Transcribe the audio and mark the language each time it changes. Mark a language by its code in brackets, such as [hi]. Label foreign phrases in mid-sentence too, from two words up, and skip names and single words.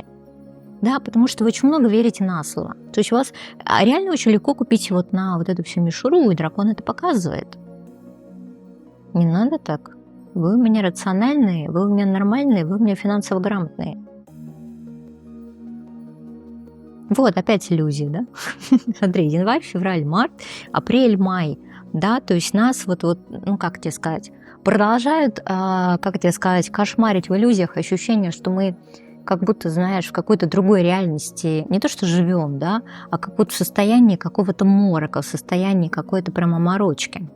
[ru] Да, потому что вы очень много верите на слово. То есть у вас реально очень легко купить вот на вот эту всю мишуру, и дракон это показывает. Не надо так. Вы у меня рациональные, вы у меня нормальные, вы у меня финансово грамотные. Вот, опять иллюзии, да? Смотри, январь, февраль, март, апрель, май. Да, то есть нас ну как тебе сказать, продолжают, как тебе сказать, кошмарить в иллюзиях ощущение, что мы как будто, знаешь, в какой-то другой реальности, не то что живем, да, а как будто в состоянии какого-то морока, в состоянии какой-то прям оморочки.